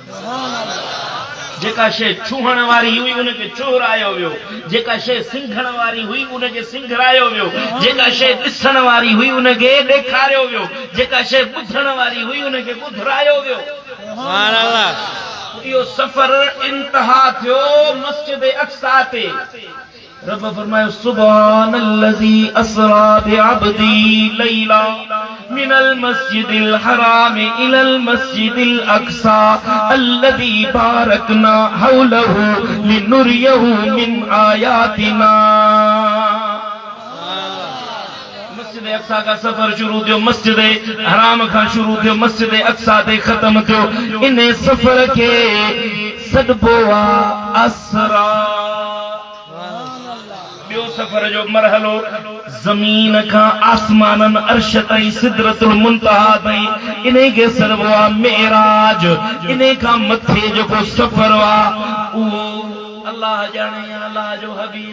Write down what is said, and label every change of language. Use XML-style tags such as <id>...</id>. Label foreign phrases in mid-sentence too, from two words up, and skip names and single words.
<sd>जेका शइ छुहण वारी हुई उनखे छुहरायो वियो जेका शइ सिंघण वारी हुई उनखे सिंघरायो वियो जेका शइ ॾिसण वारी हुई उनखे ॾेखारियो वियो जेका शइ ॿुधण वारी हुई उनखे ॿुधायो वियो</sd> <ar>سبحان الله</ar> <sd>इहो सफ़र इंतहा थियो मस्जिद अक्सा ते रब फरमायो</sd> <ar>سبحان الذي أسرى بعبده ليلا من المسجد الحرام إلى المسجد الأقصى الذي باركنا حوله لنريه من آياتنا</ar> <sd>मस्जिद अक्सा का सफर शुरू थियो मस्जिद हराम खां शुरू थियो मस्जिद अक्सा ते खत्म थियो इन सफर खे सॾिबो आहे असरा ॿियो सफ़र जो मरहलो ज़मीन खां आसमाननि अर्श ताईं सिदरतुल मुंतहा ताईं इन्हे खे सॾिबो आहे मेराज इन्हे खां मथे जेको सफ़र आहे उहो अल्लाह ॼाणे अल्लाह जो हबीब</sd>